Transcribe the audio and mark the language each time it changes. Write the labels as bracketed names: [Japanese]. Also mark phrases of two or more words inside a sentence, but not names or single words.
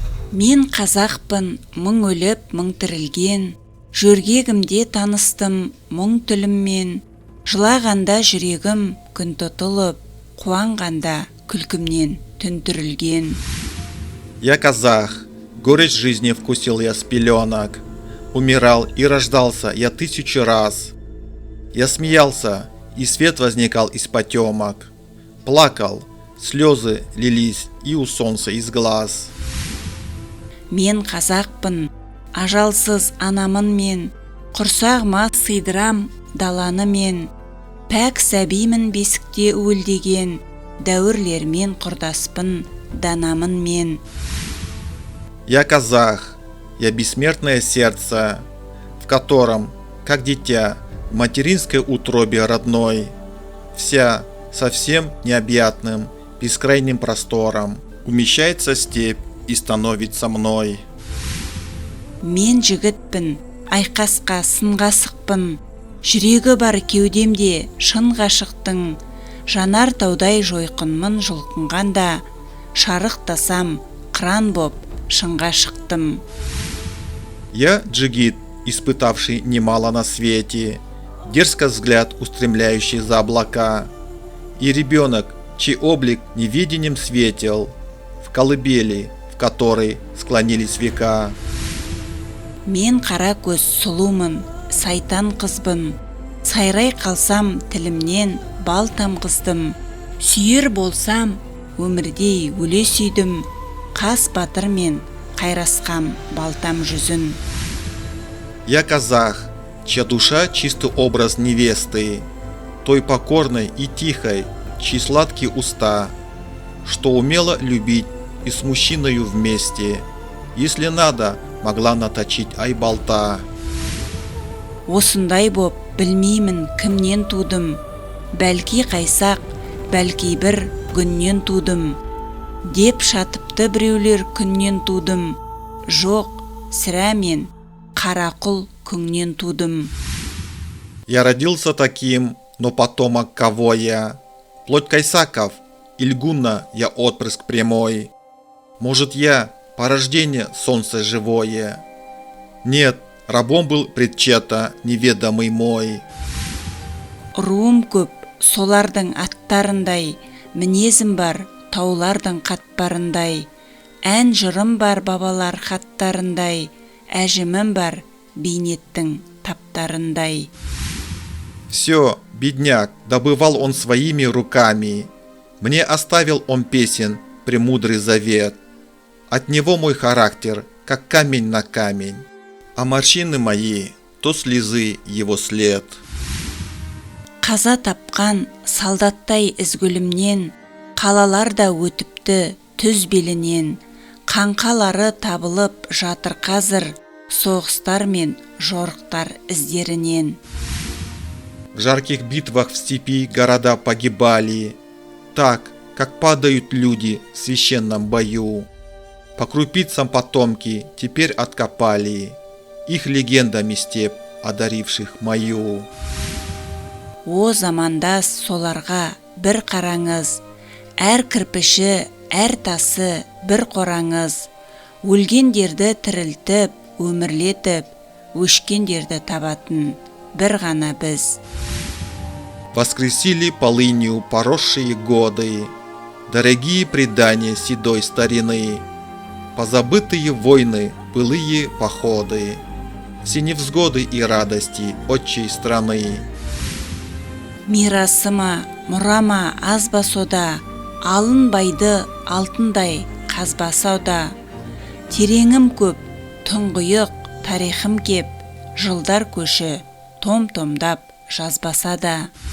[Kazakh] Мен қазақпын, мың өліп, мың тірілген, жөргегімде таныстым мұң тіліммен, жылағанда жүрегім күн тұтылып, қуанғанда күлкімнен түн түрілген. [Russian] Я казах, горечь жизни вкусил я с пеленок, умирал и рождался я 1000 раз. Я смеялся, и свет возникал из потемок, плакал, слезы лились и у солнца из глаз. [Kazakh] Мен қазақпын, ажалсыз анамын мен, құрсағыма сыйдырам даланы мен, пәк сәбимін бесікте уілдеген, дәуірлермен құрдаспын данамын мен. [Russian] Я казах, я бессмертное сердце, в котором, как дитя, в материнской утробе родной, вся совсем необъятным, бескрайним простором, умещается степь и становится мной. [Kazakh] Мен жігітпін, айқасқа сынға сықпын, жүрегі бар кеудемде шын ғашықтың, жанар таудай жойқынмын жұлқынғанда, шарықтасам қыран боп шыңға шықтым. [Russian] Я джигит, испытавший немало на свете, дерзко взгляд устремляющий за облака, и ребенок, чей облик невидением светил, в колыбели, в которой склонились века. [Kazakh] Мен қара көз сұлумын, сайтан қызбын, сайрай қалсам тілімнен бал тамғыздым, сүйер болсам өмірдей өле сүйдім, қас батырмен қайрасқам балтам жүзін. [Russian] Я казах, чья душа чистый образ невесты, той покорной и тихой, чьи сладкие уста, что умела любить и с мужчиною вместе, если надо, могла наточить айбалта. [Kazakh] Осындай боп білмеймін кімнен тудым, бәлки қайсақ, бәлки бір күннен тудым, деп шатыпты біреулер күннен тудым, жоқ, сірә мен қарақұл күңнен тудым. [Russian] Я родился таким, но потомок кого я? Плоть Кайсаков, Ильгуна я отпрыск прямой. Может, я по рождению солнце живое? Нет, рабом был предчета неведомый мой. [Kazakh] Руым көп, солардың аттарындай, мінезім бар, таулардың қатпарындай, ән жырым бар бабалар хаттарындай, әжімім бар, бейнеттің таптарындай. [Russian] Все, бедняк, добывал он своими руками. Мне оставил он песен премудрый завет. От него мой характер, как камень на камень, а морщины мои, то слезы его след. [Kazakh] Қаза тапқан солдаттай ізгілімнен, қалаларда өтіпті түз белінен, қаңқалары табылып жатыр қазір, соғыстар мен жорықтар іздерінен. [Russian] В жарких битвах в степи города погибали, так, как падают люди в священном бою. По крупицам потомки теперь откопали, их легендами степь, одаривших мою. [Kazakh] О замандас соларға бір қараңыз, әр кірпіші, әр тасы бір қораңыз, өлгендерді тірілтіп, өмірлетіп, өшкендерді табатын бір ғана біз. [Russian] Воскресили полынью поросшие годы, дорогие предания седой старины, позабытые войны, былые походы, все невзгоды и радости отчей страны. [Kazakh] Мирасыма, мұрама аз ба сода, алынбайды алтындай қазбасауда, тереңім көп, тұңғиық тарихым кеп, жылдар көші том-томдап жазбаса да.